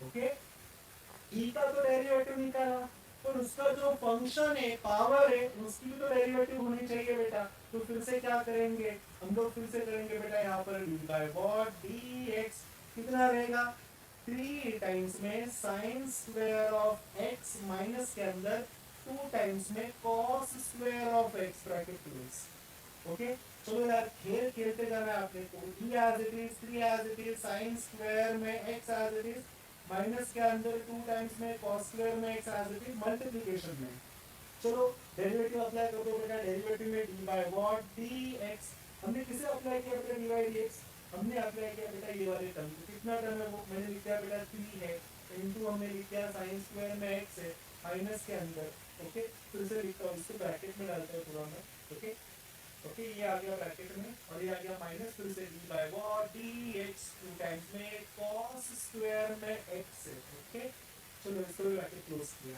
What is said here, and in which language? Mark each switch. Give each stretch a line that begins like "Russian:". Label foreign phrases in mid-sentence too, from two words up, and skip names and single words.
Hindi: ओके, e का तो डेरिवेटिव निकाला, पर उसका जो फंक्शन है पावर है उसकी भी तो डेरिवेटिव होनी चाहिए बेटा, तो फिर से क्या करेंगे हम लोग, फिर से करेंगे बेटा यहाँ पर
English: d by what d x,
Hindi: कितना रहेगा 3 टाइम्स में
English: sine square of x minus
Hindi: के अंदर 2 टाइम्स में
English: cos square of x bracket close.
Hindi: ओके, चलो यार खेल खेलते जाना है आपने को,
English: e as it is, 3 as it is, sin square
Hindi: में
English: x as it is,
Hindi: माइनस के अंदर 2 टाइम्स में
English: cos square
Hindi: में
English: x as it is,
Hindi: मल्टीप्लिकेशन में चलो
English: derivative apply
Hindi: कर दो बेटा, डेरिवेटिव में
English: d by what dx,
Hindi: हमने किसे अप्लाई किया बेटा
English: d by
Hindi: dx, हमने अप्लाई किया बेटा ये वाले टर्म को, कितना टर्म है वो मैंने लिख दिया बेटा 3 है, इनटू हमने लिख दिया
English: sin square
Hindi: में x है माइनस के अंदर, ओके फिर से लिखता हूं, इसको ब्रैकेट में डालते हैं पूरा में,
English: okay okay
Hindi: ये आ गया ब्रैकेट में और ये आ गया माइनस, फिर से
English: d by what dx
Hindi: 2 टाइम्स में
English: cos square
Hindi: में x है, ओके चलो इसको भी
English: bracket close
Hindi: किया।